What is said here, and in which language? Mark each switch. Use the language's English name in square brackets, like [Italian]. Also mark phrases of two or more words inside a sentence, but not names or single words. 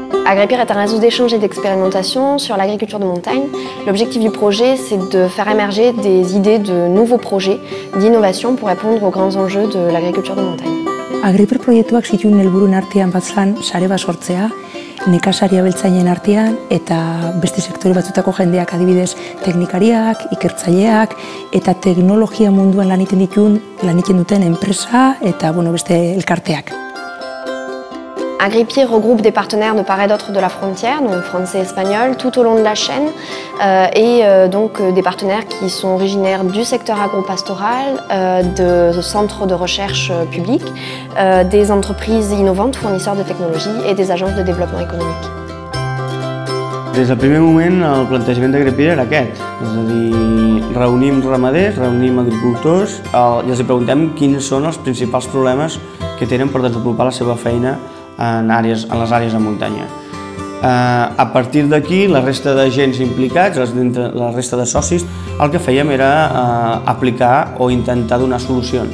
[French] Agripir est un réseau d'échanges et d'expérimentation sur l'agriculture de montagne. L'objectif du projet, c'est de faire émerger des idées de nouveaux projets d'innovation pour répondre aux grands enjeux de l'agriculture de montagne. [Basque] Agripir proiektuak zituen helburuen artean batzan sare bat sortzea, nekazari abeltzainen artean eta beste sektore batzutako jendeak, adibidez teknikariak, ikertzaileak eta teknologia munduan lan egiten duten enpresa eta beste elkarteak. [French] Agripir regroupe des partenaires de part et d'autre de la frontière, donc français et espagnol, tout au long de la chaîne, et donc des partenaires qui sont originaires du secteur agropastoral, de centres de recherche publics, des entreprises innovantes, fournisseurs de technologies et des agences de développement économique. [Catalan] Des del primer moment el plantejament d'Agripir era aquest, és a dir, reunim ramaders, reunim agricultors i els preguntem quins són els principals problemes que tenen per desenvolupar la seva feina en les àrees de muntanya. A partir d'aquí, la resta d'agents implicats, la resta de socis, el que fèiem era aplicar o intentar donar solucions.